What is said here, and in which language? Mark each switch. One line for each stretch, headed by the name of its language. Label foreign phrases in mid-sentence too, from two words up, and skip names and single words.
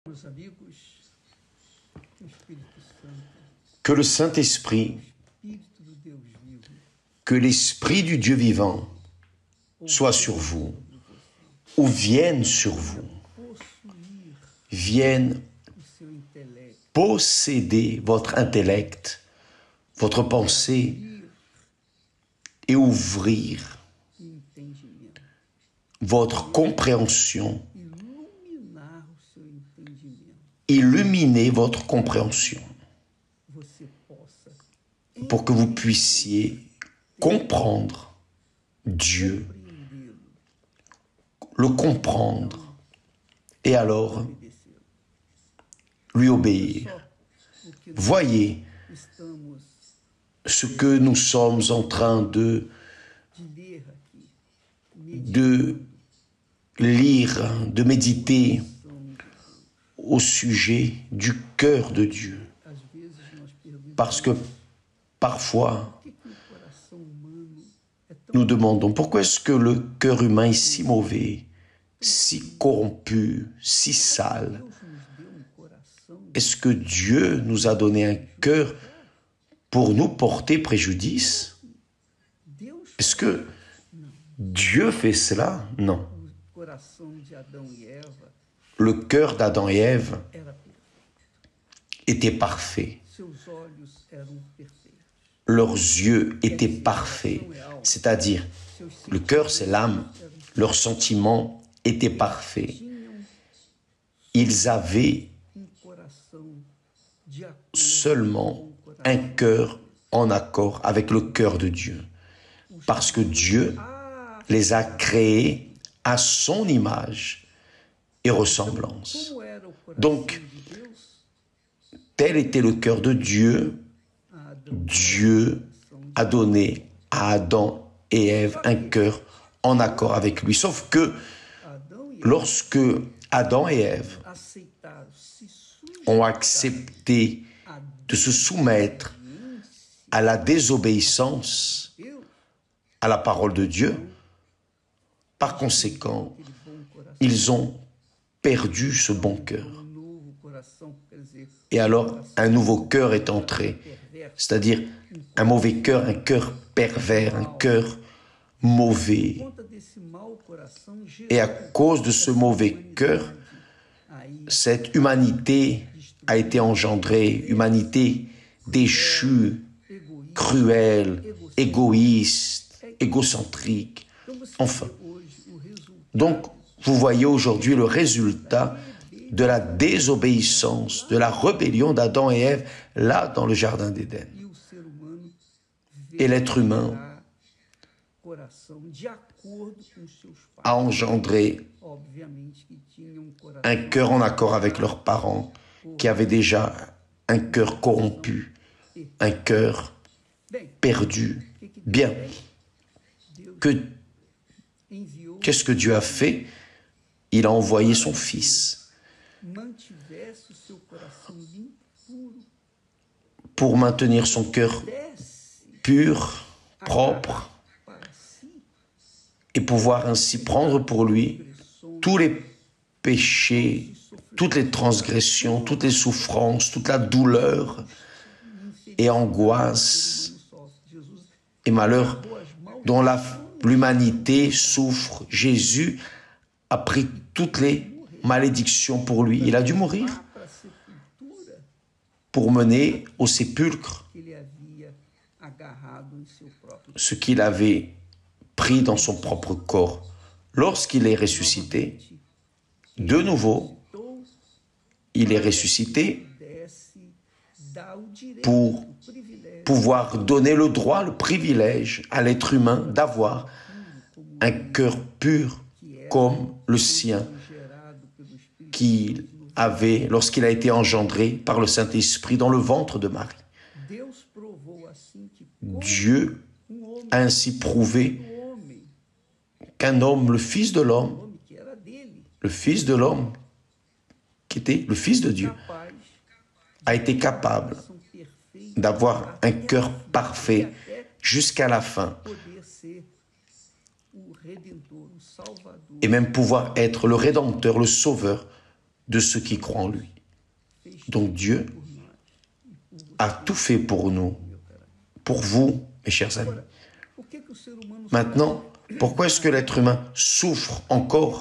Portuguese: Meus amigos, que o Espírito Santo,
French: Que le Saint-Esprit,
Portuguese: Espírito do Deus vivo,
French: que l'Esprit du Dieu vivant soit sur vous, ou vienne sur vous,
Portuguese: possuir
French: vienne
Portuguese: o seu intelecto,
French: posséder votre intellect, votre pensée,
Portuguese: abrir
French: et ouvrir
Portuguese: o entendimento,
French: votre compréhension,
Portuguese: iluminar o seu entendimento,
French: illuminer votre compréhension,
Portuguese: você possa
French: pour que vous puissiez comprendre Dieu,
Portuguese: compreendê-lo,
French: le comprendre, et alors
Portuguese: obedecê-lo.
French: lui obéir.
Portuguese: Só o que nós
French: Voyez
Portuguese: estamos
French: ce que nous sommes en train
Portuguese: de ler aqui,
French: de lire, de méditer au sujet du cœur de Dieu.
Portuguese: às vezes nós perguntamos
French: Parce que parfois,
Portuguese: por que o coração humano é tão
French: nous demandons pourquoi est-ce que le cœur humain est si mauvais, si corrompu, si sale.
Portuguese: Deus nos deu coração
French: Est-ce que Dieu nous a donné un cœur pour nous porter préjudice?
Portuguese: Deus
French: Est-ce que Dieu fait cela? Non.
Portuguese: o coração de Adão e Eva
French: Le cœur d'Adam et Ève
Portuguese: era perfeito.
French: était parfait.
Portuguese: Seus olhos eram perfeitos.
French: Leurs yeux étaient parfaits. C'est-à-dire,
Portuguese: Seus
French: le cœur, c'est l'âme. Leurs sentiments étaient parfaits.
Portuguese: tinham
French: Ils avaient
Portuguese: coração de acordo
French: seulement
Portuguese: com o coração.
French: un cœur en accord avec le cœur de Dieu. Parce que Dieu les a créés à son image et ressemblance.
Portuguese: Como era o coração
French: Donc,
Portuguese: de Deus?
French: tel était le cœur de Dieu.
Portuguese: A Adão
French: Dieu a donné à Adam et Ève un cœur en accord avec lui. Sauf que
Portuguese: Adão e
French: lorsque Adam et Ève
Portuguese: Eva aceitaram se
French: ont accepté a de se soumettre à la désobéissance
Portuguese: Deus,
French: à la parole de Dieu, par conséquent,
Portuguese: aquele bom coração,
French: ils ont perdu ce bon cœur.
Portuguese: novo coração, quer dizer,
French: Et alors, un nouveau cœur est entré,
Portuguese: perverso,
French: c'est-à-dire un mauvais cœur, un cœur pervers, un cœur mauvais.
Portuguese: por conta desse mau coração,
French: Et à
Portuguese: gerou
French: cause de ce mauvais cœur,
Portuguese: aí
French: cette humanité a été engendrée, humanité déchue,
Portuguese: egoísmo.
French: cruelle, égoïste, égocentrique.
Portuguese: Então você
French: Enfin.
Portuguese: vê hoje o resultado
French: Donc, vous voyez aujourd'hui le résultat de la désobéissance, de la rébellion d'Adam et Ève, là, dans le jardin d'Éden.
Portuguese: e o ser humano
French: Et l'être humain
Portuguese: coração de acordo com seus pais.
French: a engendré
Portuguese: Obviamente que tinha coração
French: un cœur en accord avec leurs parents, qui avaient déjà un cœur corrompu, un cœur
Portuguese: bem.
French: perdu.
Portuguese: O que que Deus
French: Bien,
Portuguese: fez? Deus
French: que,
Portuguese: enviou
French: qu'est-ce que Dieu a fait? Il a envoyé son Fils
Portuguese: mantivesse o seu coração limpo, puro,
French: pour maintenir son cœur
Portuguese: desse
French: pur, propre,
Portuguese: para si
French: et pouvoir ainsi prendre pour lui tous les péchés, toutes les transgressions, toutes les souffrances, toute la douleur et angoisse
Portuguese: Jesus
French: et malheur
Portuguese: boas mãos
French: dont l'humanité souffre. Jésus a pris toutes les malédictions pour lui. Il a dû mourir
Portuguese: para a sepultura
French: pour mener au sépulcre
Portuguese: que ele havia agarrado em seu próprio
French: ce qu'il avait pris dans son propre corps. Lorsqu'il est ressuscité, de nouveau,
Portuguese: corpo,
French: il est ressuscité
Portuguese: pudesse dar o direito,
French: pour
Portuguese: o privilégio
French: pouvoir donner le droit, le privilège à l'être humain d'avoir un cœur pur comme le sien
Portuguese: gerado pelo Espírito
French: qu'il avait lorsqu'il a été engendré par le Saint-Esprit dans le ventre de Marie.
Portuguese: Deus provou assim que
French: Dieu
Portuguese: homem,
French: a ainsi prouvé
Portuguese: o homem,
French: qu'un homme, le Fils de l'homme,
Portuguese: homem que era dele,
French: le Fils de l'homme, qui était le Fils de Dieu,
Portuguese: capaz
French: a été capable
Portuguese: são perfeitos
French: d'avoir un cœur parfait jusqu'à la fin
Portuguese: poder ser o Redentor, o Salvador
French: et même pouvoir être le Rédempteur, le Sauveur de ceux qui croient en lui. Donc Dieu a tout fait pour nous, pour vous, mes chers amis. Maintenant, pourquoi est-ce que l'être humain souffre encore?